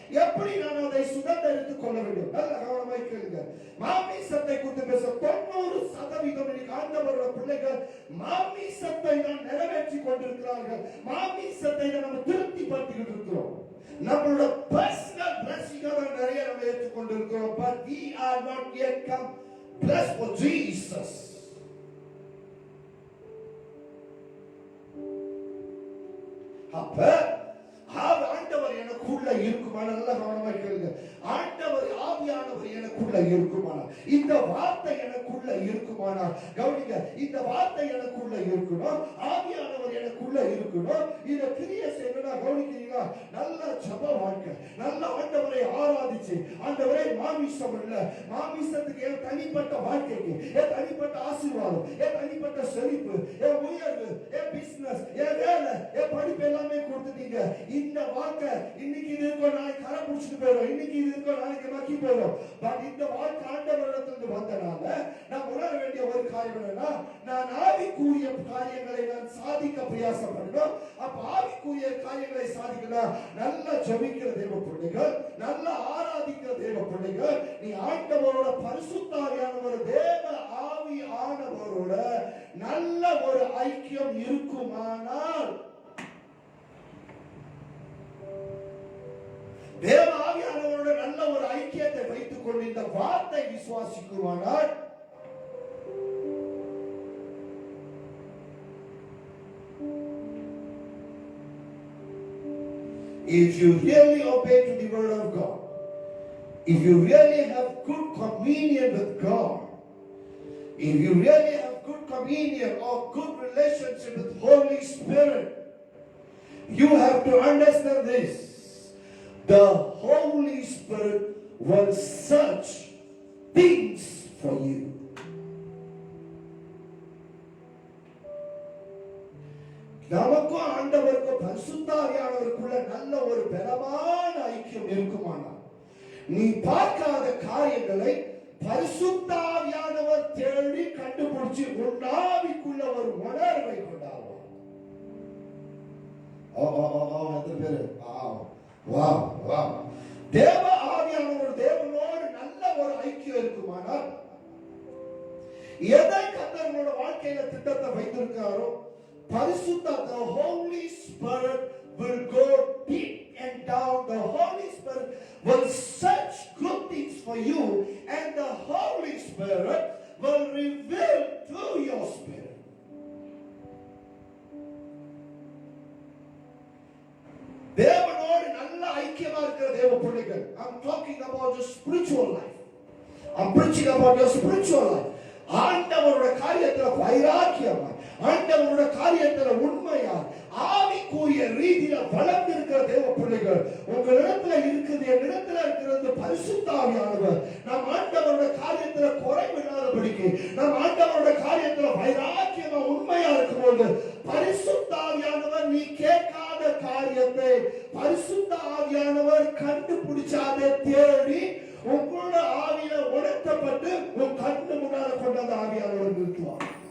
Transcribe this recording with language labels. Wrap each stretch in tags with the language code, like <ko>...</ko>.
<ta>எப்படி நான் அதை சுதந்திரித்துக் கொள்ள வேண்டும்? நல்ல கவனமாய் கேளுங்க. மாமிசத்தை குறித்து பேச 90% இன்னைக்கு ஆண்டவரோட பிள்ளைகள் மாமிசத்தை தான் நிறைவேற்றி கொண்டிருக்கிறார்கள். மாமிசத்தை நம்ம திருப்திப்படுத்திக்கிட்டு இருக்கிறோம். நம்மளோட பர்சனல் blessing நிறைய நம்ம ஏற்றுக் கொண்டிருக்கிறோம்.</ta> <en>But we are not yet come blessed for Jesus.</en> <ta>அப்ப ஆண்டவர் எனக்குள்ள இருக்குமானா, நல்ல கவனமாக கேளுங்க. ஆண்டவர் ஆவியானவர் எனக்குள்ள இருக்குமானா, இந்த வார்த்தை எனக்குள்ள இருக்குமானா, கவனிங்க, இந்த வார்த்தை எனக்குள்ள இருக்கணும், ஆவியானவர் எனக்குள்ள இருக்கணும். இத கிரியை செய்யணும்னா கவனிக்கிறீங்களா? நல்ல ஜெப வாழ்க்கை, நல்ல ஆண்டவரை ஆராதிச்சு, ஆண்டவரே மாமிசம் இல்ல, மாமிசத்துக்கு என் தனிப்பட்ட வாழ்க்கைக்கு, என் தனிப்பட்ட ஆசீர்வாதம், என் தனிப்பட்ட செழிப்பு, என் உயர்வு, என் பிசினஸ், என் வேலை, என் படிப்பு எல்லாமே கொடுத்துட்டீங்க. இந்த வாழ்க்கை இன்னைக்கு இது இருக்கும், நாளைக்கு கரை பிடிச்சிட்டு போயிடும். இன்னைக்கு இது இருக்கும், நாளைக்கு மக்கி போயிடும். பட் இந்த வாழ்க்கை ஆண்டவரிடத்திலிருந்து வந்தனால நான் உணர வேண்டிய ஒரு காரியம் என்னன்னா, நான் ஆவிக்குரிய காரியங்களை நான் சாதிக்க பிரயாசம் பண்ணணும். அப்ப ஆவிக்குரிய காரியங்களை சாதிக்கணும். நல்ல ஜெபிக்கிற தேவ பிள்ளைகள், நல்ல ஆராதிக்கிற தேவ பிள்ளைகள், நீ ஆண்டவரோட பரிசுத்த ஆவியானவர் தேவ ஆவி ஆனவரோட நல்ல ஒரு ஐக்கியம் இருக்குமானால், தேவ ஆவியானவரோட நல்ல ஒரு ஐக்கியத்தை வைத்துக் கொண்டு இந்த வார்த்தை விசுவாசிக்குவானால்,</ta> <en>if you really obey to the word of God, if you really have good communion with God, if you really have good communion or good relationship with Holy Spirit, you have to understand this. The Holy Spirit will search things for you.</en> <ta>நமக்கு ஆண்டவருக்கு பரிசுத்த ஆவியானவருக்குள்ள நல்ல ஒரு பலமான ஐக்கியம் இருக்குமானால், நீ பார்க்காத காரியங்களை பரிசுத்த ஆவியானவர் தேடி கண்டுபிடிச்சு உன் ஆவிக்குள்ள ஒரு உணர்வை கொண்டாடுவார். எத்தனை பேரு வா வா தேவ ஆவியானவர் தேவனோடு நல்ல ஒரு ஐக்கியம் இருக்குமானால் எதை கர்த்தர் உங்களோட வாழ்க்கையில திட்டத்தை வைத்திருக்காரோ பரிசுத்த</ta> <en>the Holy Spirit will go deep and down. The Holy Spirit will search good things for you and the Holy Spirit will reveal to your spirit.</en> <ta>தேவனோடு நல்ல ஐக்கியமா இருக்கிற தேவ பிள்ளைகள்,</ta> <en>I'm talking about your spiritual life. I'm preaching about your spiritual life.</en> <ta>ஆண்டவருடைய காரியத்துல வைராக்கியமா, ஆண்டவருடைய காரியத்துல உண்மையா, ஆவிக்குரிய ரீதியில வளர்ந்து இருக்கிற தேவ பிள்ளைகள் உங்களிடத்துல இருக்குது, என்னிடத்துல இருக்கிறது பரிசுத்த ஆவியானவர். நம் ஆண்டவருடைய காரியத்துல குறைவில்லாதபடிக்கு, நம் ஆண்டவருடைய காரியத்துல வைராக்கியமா உண்மையா இருக்கும்போது பரிசுத்த ஆவியானவர் நீ கேட்காத காரியத்தை பரிசுத்த ஆவியானவர் கண்டுபிடிச்சாதே தேடி உங்களோட ஆவியில உணர்த்தப்பட்டு உன் கண்ணு முன்னால கொண்டு அந்த ஆவியானவர் நிறுத்துவார்.</ta>